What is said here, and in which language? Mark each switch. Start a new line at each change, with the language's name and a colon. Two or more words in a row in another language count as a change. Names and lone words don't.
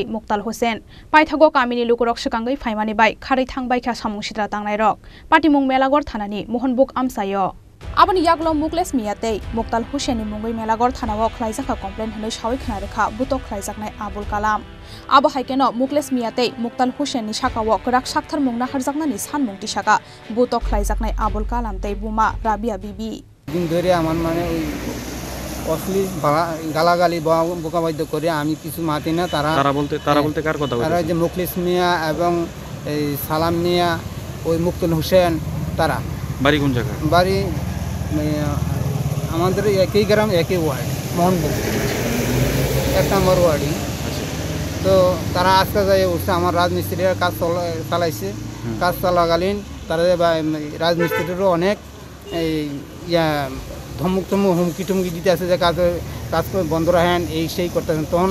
Kok Borok: Muktal Hussein paithago kamini lukurok sekangai phaimani bai khari thangbai kha samung sitra tangnai rok patimung melagor thanani Mohanbuk amsayo aboni yaglo mukles miate Muktal Hussein ni mungai melagor thanao khlaijaka complaint hanoi sawi khna rekha butok khlaijaknai Abul Kalam abo haikeno mukles miate Muktal Hussein ni sakawo krak sakthar mungna harjakna ni sanmung tisaka butok khlaijaknai Abul Kalam tei buma Rabia bibi
Bangla: দিন ধরে আমার মানে ওই অশ্লীল গালাগালি বোকাবাদ্য করে আমি কিছু মাতি না তারা বলতে কার কথা তারা যে মুখলিস মিয়া এবং এই সালাম মিয়া ওই মুক্তাল হোসেন তারা বাড়ি কোন জায়গা বাড়ি আমাদের একই গ্রাম একই ওয়ার্ড মোহনপুর 1 নম্বর ওয়ার্ডই তো তারা আজকে যায় উঠছে আমার রাজমিস্ত্রির কাজ চালাইছে কাজ চলাকালীন তারা রাজমিস্ত্রিরও অনেক এই ধমক হুমকি টুমকি দিতে আছে যে কাজ বন্ধ রাখেন এই সেই করতেছেন তখন